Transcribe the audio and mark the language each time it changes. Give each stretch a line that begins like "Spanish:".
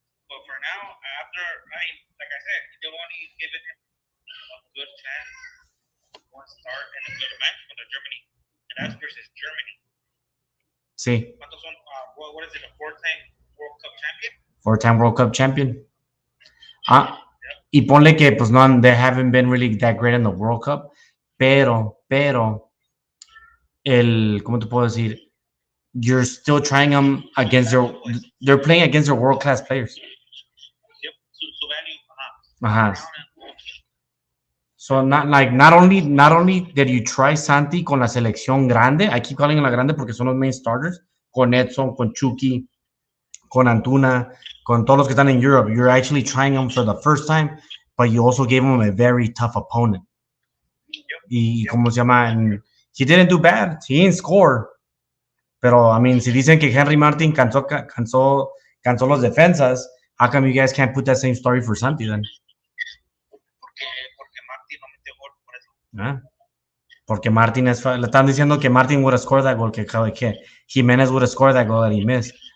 English: But for now, like I said, they only given him a good chance, one start, and a good match for Germany, and that's versus Germany.
Spanish: Sí. ¿Cuántos son?
English: What is it? A four-time World Cup champion? Four-time World Cup champion.
Spanish: Y ponle que pues no,
English: they haven't been really that great in the World Cup,
Spanish: pero ¿cómo te puedo decir?
English: You're still trying them against they're playing against their world-class players. Yep, su value. So not only did you try Santi
Spanish: con la selección grande,
English: I keep calling
Spanish: la grande porque son los
English: main starters,
Spanish: con Edson, con Chucky, con Antuna, con todos los que están
English: in Europe, you're actually trying them for the first time, but you also gave them a very tough opponent.
Spanish: Y ¿cómo se llama?
English: And he didn't do bad. He didn't score. Pero, I mean,
Spanish: si dicen que Henry Martin cansó los defensas,
English: how come you guys can't put that same story for Santi then?
Spanish: Porque Martin no metió gol por eso. Porque Martin le están diciendo que Martin
English: would have scored that goal,
Spanish: que Jimenez
English: would have scored that goal that he missed.